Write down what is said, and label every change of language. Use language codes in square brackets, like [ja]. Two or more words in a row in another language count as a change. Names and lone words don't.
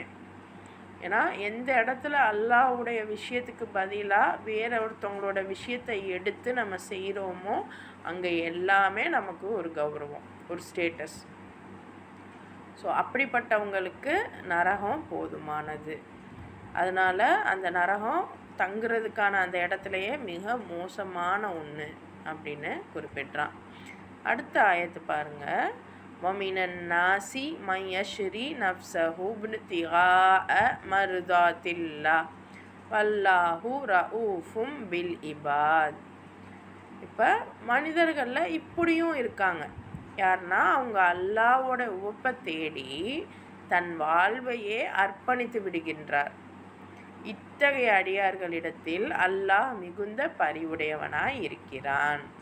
[ta] ஏன்னா எந்த இடத்துல அல்லாஹ்வுடைய விஷயத்துக்கு பதிலாக வேற ஒருத்தவங்களோட விஷயத்தை எடுத்து நம்ம செய்கிறோமோ அங்கே எல்லாமே நமக்கு ஒரு கௌரவம், ஒரு ஸ்டேட்டஸ். ஸோ அப்படிப்பட்டவங்களுக்கு நரகம் போதுமானது. அதனால் அந்த நரகம் தங்குறதுக்கான அந்த இடத்துலையே மிக மோசமான ஒன்று அப்படின்னு குறிப்பிட்றான். அடுத்த ஆயத்து பாருங்கள். [ar] وَمِنَ النَّاسِ مَن يَشْرِي نَفْسَهُ ابْتِغَاءَ مَرْضَاتِ اللَّهِ وَاللَّهُ رَءُوفٌ بِالْعِبَادِ. [ta] இப்போ மனிதர்களில் இப்படியும் இருக்காங்க. யாருன்னா அவங்க அல்லாஹ்வோட உவப்பை தேடி தன் வாழ்வையே அர்ப்பணித்து விடுகின்றார். இத்தகைய அடியார்களிடத்தில் அல்லாஹ் மிகுந்த பரிவுடையவனாய் இருக்கிறான்.